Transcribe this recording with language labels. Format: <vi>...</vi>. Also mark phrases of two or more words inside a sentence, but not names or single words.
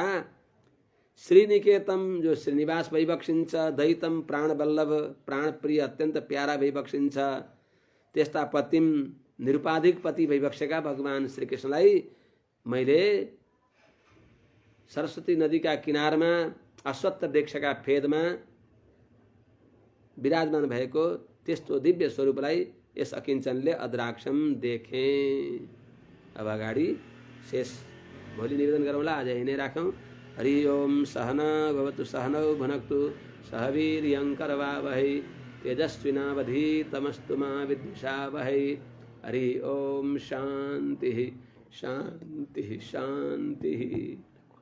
<ne>श्रीनिकेतम जो श्रीनिवास भइबक्सिन्छ दैतम प्राणवल्लभ प्राणप्रिय अत्यन्त प्यारा भइबक्सिन्छ त्यस्ता पतिम निरुपाधिक पति भइबक्सेका भगवान श्री कृष्णलाई मैले सरस्वती नदीका किनारमा अश्वत्थ वृक्षका फेदमा विराजमान भएको त्यस्तो दिव्य स्वरूपलाई यस अकिञ्चनले अद्राक्षम देखें। अब अगाडि शेष भोलि निवेदन गरौँला, आज यही नै राखौँ।</ne> <sa>हरि ओम सहना भवतु सहनौ भुनक्तु सह वीर्यं करवावहै तेजस्विनावधीतमस्तु मा विद्विषावहै। हरि ओम शान्तिः शान्तिः शान्तिः।</sa>